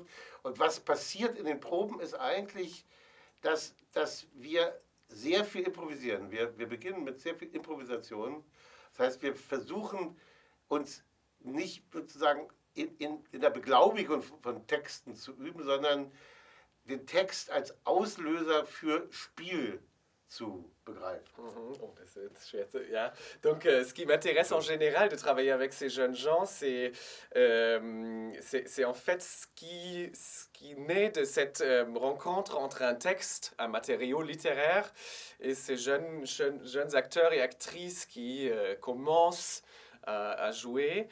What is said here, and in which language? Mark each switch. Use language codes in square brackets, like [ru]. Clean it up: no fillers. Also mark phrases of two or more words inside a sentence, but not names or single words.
[de] Und was passiert in den Proben ist eigentlich, dass wir sehr viel improvisieren. Wir beginnen mit sehr viel Improvisation. Das heißt, wir versuchen uns nicht sozusagen in der Beglaubigung von Texten zu üben, sondern den Text als Auslöser für Spiel zu begreifen. [fr] Oh, c'est chouette. Yeah. Donc, ce qui m'intéresse en général de travailler avec ces jeunes gens, c'est en fait ce qui naît de cette rencontre entre un texte, un matériau littéraire, et ces jeunes acteurs et actrices qui commencent à jouer.